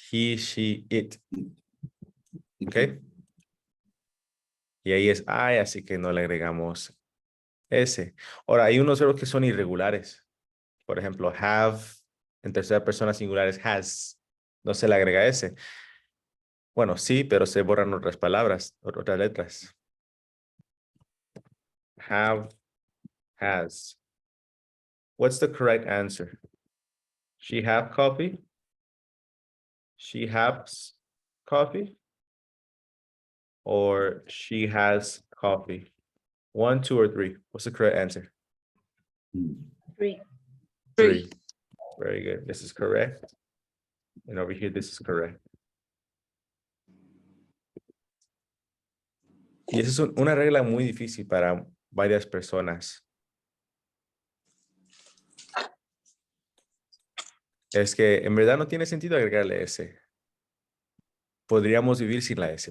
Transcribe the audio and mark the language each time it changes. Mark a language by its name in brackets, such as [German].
[English] He, she, it. [Spanish] ¿Ok? Y ahí es I, así que no le agregamos S. Ahora, hay unos verbos que son irregulares. Por ejemplo, have, en tercera persona singular es has. No se le agrega S. Bueno, sí, pero se borran otras palabras, otras letras. [English] Have, has. What's the correct answer? She have coffee? She has coffee? Or she has coffee? 1, 2, or 3? What's the correct answer? Three. Three. Very good. This is correct. And over here, this is correct. [Spanish] Y esa es una regla muy difícil para varias personas. Es que en verdad no tiene sentido agregarle S. Podríamos vivir sin la S.